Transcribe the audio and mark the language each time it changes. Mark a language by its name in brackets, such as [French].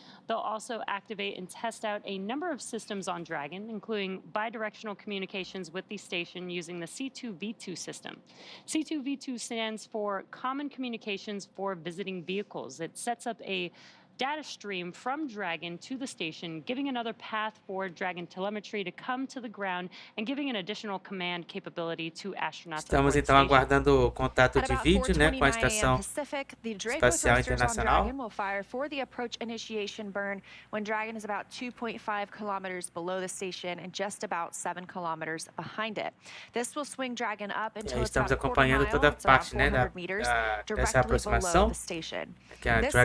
[English] They'll also activate and test out a number of systems on Dragon, including bidirectional communications with the station using the C2V2 system. C2V2 stands for Common Communications for Visiting Vehicles. It sets up a data stream from Dragon to the station, giving another path for Dragon telemetry to come to the ground and giving an additional command capability to astronauts. [Portuguese] Estamos então aguardando o contato de vídeo, né, com a Estação Espacial Internacional. [English] Dragon will fire for the approach initiation burn when Dragon is about 2.5 kilometers below the station and just about 7 kilometers behind it. This will swing Dragon up until it's about a quarter mile, it's around 400 meters, directly below the station. [Portuguese] Que a